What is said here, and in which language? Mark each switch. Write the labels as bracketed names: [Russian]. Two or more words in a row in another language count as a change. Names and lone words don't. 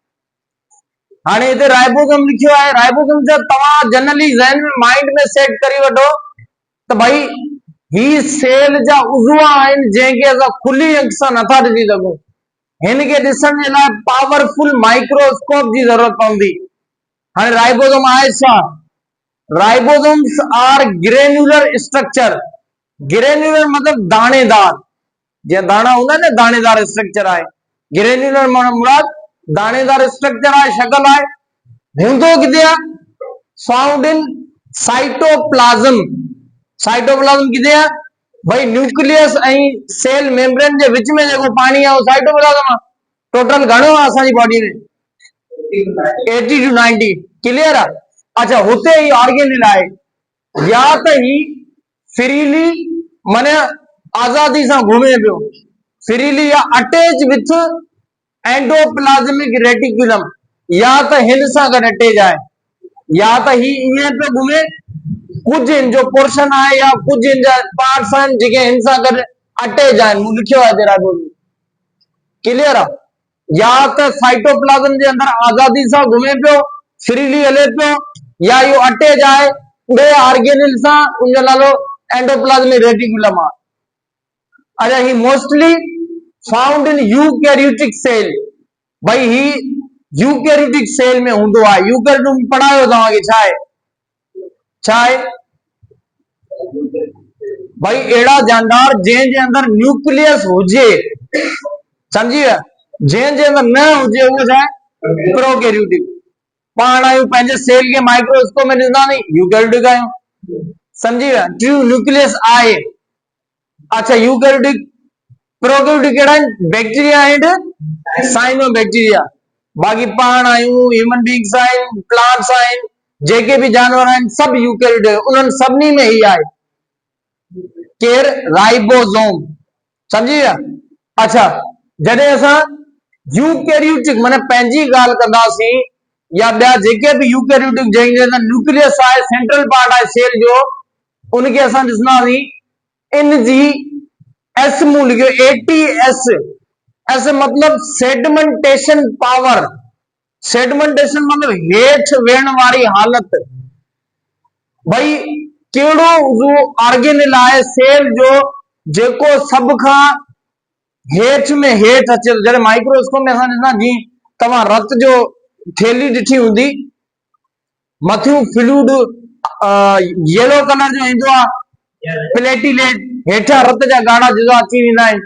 [Sindhi] हाणे हिते राइबोसोम लिखियो आहे। राइबोसोम जा तव्हां जनरली ज़हन में माइंड में सेट करी वठो त भाई ही सेल जा उज़वा आहिनि जंहिंखे असां खुली अख सां नथा ॾिसी सघूं। हिनखे ॾिसण जे लाइ [English] powerful microscope [Sindhi] जी ज़रूरत पवंदी। हाणे राइबोसोम आहे छा? [English] ribosomes are granular structure. [Sindhi] ग्रेन्युलर मतलब दाणेदार, जीअं दाणा हूंदा आहिनि न, दाणेदार स्ट्रक्चर आहे। ग्रेन्युलर मुराद दाणेदार स्ट्रक्चर आहे, शक्ल आहे। हूंदो किथे आहे? [English] found in cytoplasm. [Sindhi] साइटोप्लाज्म किथे आहे? भाई न्यूक्लियस ऐं [English] cell membrane [Sindhi] जे विच में जेको पानी आहे उहो साइटोप्लाज्म आहे। टोटल घणो आहे असांजी बॉडी में? 80 to 90। क्लियर आहे? अच्छा, हुते ही ऑर्गेनिल आहे। या त ही फ्रीली माने आजादी सां घुमे पियो, फ्रीली या [English] attach with endoplasmic reticulum, [Sindhi] या त हिन सां गॾु अटैच आहे, या त ही ईअं पियो घुमे, कुछ इन जो पोर्शन आहे या कुछ इन जा पार्ट्स आहिनि जेके हिन सां गॾु अटैच आहिनि। मूं लिखियो आहे तेरा बोल। क्लियर आहे? या त साइटोप्लाज्म जे अंदर आजादी सां घुमे पियो, फ्रीली हले पियो, या इहो अटैच आहे ॿिए ऑर्गेनिल सां, उनजो नालो एंडोप्लाज्मिक रेटिकुलम आहे। [English] अच्छा, ही mostly found in eukaryotic cell. [Sindhi] भाई ही यूकैरियोटिक सेल में हूंदो आहे। यूकैरियोटिक पढ़ायो तव्हांखे छा आहे? छा आहे भाई? अहिड़ा जानदार जंहिंजे अंदर न्यूक्लियस हुजे, समझी विया? जंहिंजे अंदर न हुजे उहो छा आहे? प्रोकैरियोटिक। पाण आहियूं पंहिंजे सेल खे माइक्रोस्कोप में ॾिसंदा नहीं, यूकैरियोटिक आहियूं। समझी विया? [English] true nucleus [Sindhi] आहे। अच्छा, यूकैरियोटिक प्रोकैरियोटिक कहिड़ा आहिनि? [English] bacteria and cyanobacteria. [Sindhi] बाक़ी पाण आहियूं, [English] human beings [Sindhi] आहिनि, प्लांट्स आहिनि, जेके भी जानवर आहिनि, सब यूकैरियोटिक। उन्हनि सभिनी में ही आहे केर? राइबोसोम। समझी विया? अच्छा, जॾहिं असां यूकैरियोटिक माने पंहिंजी ॻाल्हि कंदासीं, या ॿिया जेके भी यूकैरियोटिक जंहिंजे अंदर न्यूक्लियस आहे, [English] central part [Sindhi] आहे सेल जो, उनखे असां ॾिसंदासीं। इन जी एस मूं लिखियो, ATS। एस मतलब [English] sedimentation power. [Sindhi] सेडिमेंटेशन मतलब हेठ वेहण वारी हालत। भाई कहिड़ो उहो ऑर्गेनिल आहे सेल जो जेको सभ खां हेठ में हेठ अचे। जॾहिं माइक्रोस्कोप में असां ॾिसंदा, जीअं तव्हां रत जो थैली ॾिठी हूंदी, मथियूं [English] fluid yellow colour [Sindhi] जो ईंदो आहे, प्लेटिलेट, हेठां रत जा ॻाढ़ा जुज़ा अची वेंदा आहिनि।